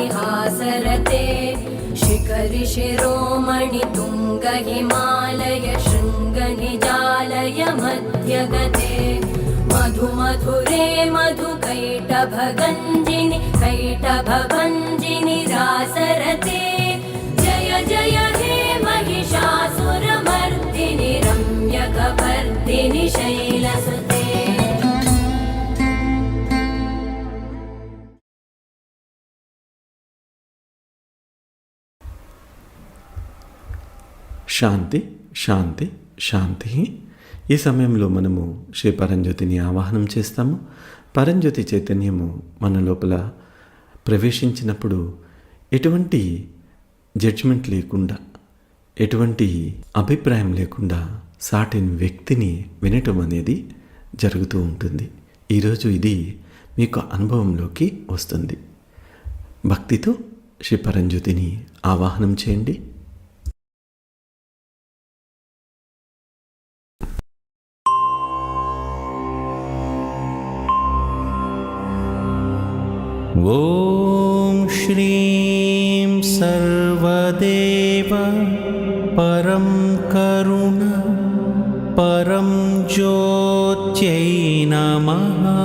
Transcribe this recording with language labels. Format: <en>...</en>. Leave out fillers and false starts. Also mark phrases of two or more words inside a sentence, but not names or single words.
<sa>हासरते शिखरि शिरोमणि तुङ्ग हिमालय शृङ्गनिजालय मध्यगते मधुमधुरे मधुकैटभगञ्जिनि कैटभभञ्जिनि रासरते जय जय हे महिषासुरमर्दिनि रम्यकपर्दिनि शैलसुते శాంతి శాంతి శాంతి.</sa> <te>ఈ సమయంలో మనము శ్రీ పరంజ్యోతిని ఆవాహనం చేస్తాము. పరంజ్యోతి చైతన్యము మన లోపల ప్రవేశించినప్పుడు ఎటువంటి జడ్జిమెంట్ లేకుండా, ఎటువంటి అభిప్రాయం లేకుండా సాటిని వ్యక్తిని వినటం అనేది జరుగుతూ ఉంటుంది. ఈరోజు ఇది మీకు అనుభవంలోకి వస్తుంది. భక్తితో శ్రీ పరంజ్యోతిని ఆవాహనం చేయండి.</te> <sa>ॐ श्रीं सर्वदेव परं करुण परं ज्योत्यै नमः.</sa>